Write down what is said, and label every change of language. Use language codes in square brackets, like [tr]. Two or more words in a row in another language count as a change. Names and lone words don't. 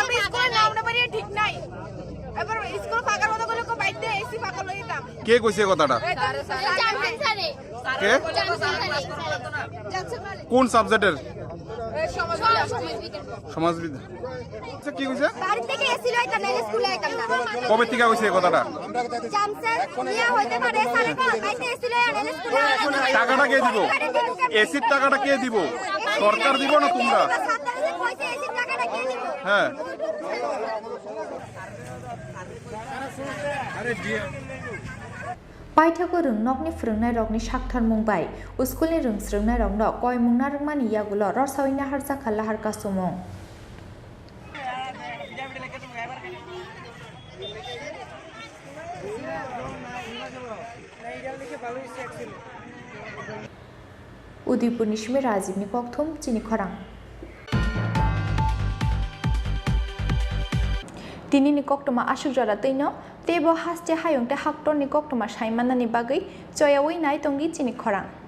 [bn] কে কইছে কথাটা কে কোন সাবজেক্টের সমাজবিদ্যা কি কইছে কবে থেকে কইছে কথাটা টাকাটা কে দিব এসির টাকাটা কে দিব সরকার দিব না তোমরা হ্যাঁ [trp] पाइथागो रोंनकनि फोरोंनाय रकनि साखथार मुंबाय स्कुलनि रोंस्रोंनाय रंनो कय मुंना रोंमानि यागुलो रसावै नाहार जाखा लाहार कासुमुं उदयपुरनि सिमे राजीवनि कक्थुम चिनि खरां दिनैनि कक्टमा आसुक जरा तैनो तेबो हास्ते हायंते हाक्टरनि कक्टमा साइमानानि बागै जयावै नाय तंगि चिनि खरां